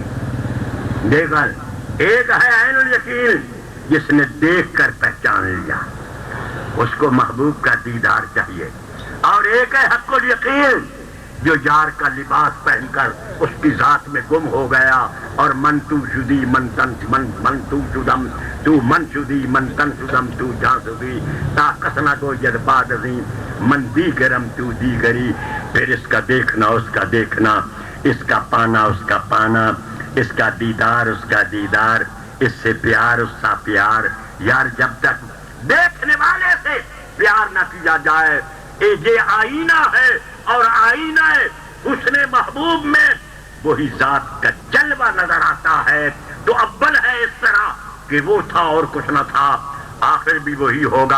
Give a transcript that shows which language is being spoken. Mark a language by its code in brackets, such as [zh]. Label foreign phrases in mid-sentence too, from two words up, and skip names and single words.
[ur] دیکھا، ایک ہے عین الیقین جس نے دیکھ کر پہچان لیا، اس کو محبوب کا دیدار چاہیے، اور ایک ہے حق الیقین جو یار کا لباس پہن کر اس کی ذات میں گم ہو گیا، اور [fa] من تو شدی من تن من تو شدم تو من شدی من تن شدم تو جا شدی تا کسنا گو ید باد عظیم من دیگرم تو دیگری۔ [ur] پھر اس کا دیکھنا اس کا دیکھنا، اس کا پانا اس کا پانا، اس کا دیدار اس کا دیدار، اس سے پیار اس کا پیار۔ یار جب تک دیکھنے والے سے پیار نہ کیا جائے، یہ آئینہ ہے، اور آئینہ حسن محبوب میں وہی ذات کا جلوہ نظر آتا ہے، تو اول ہے اس طرح کہ وہ تھا اور کچھ نہ تھا، آخر بھی وہی ہوگا۔